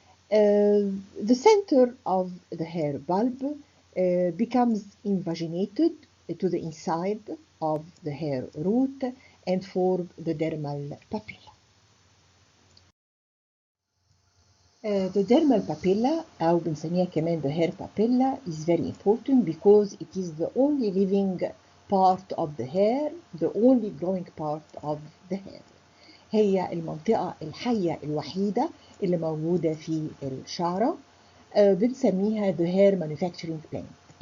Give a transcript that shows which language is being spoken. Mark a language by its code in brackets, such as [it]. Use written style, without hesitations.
[en] The center of the hair bulb becomes invaginated to the inside of the hair root and form the dermal papilla. The dermal papilla [ar] أو بنسميها كمان [en] the hair papilla is very important because it is the only living part of the hair, the only growing part of the hair. [ar] هي المنطقة الحية الوحيدة اللي موجودة في الشعرة. بنسميها [en] the hair manufacturing plant.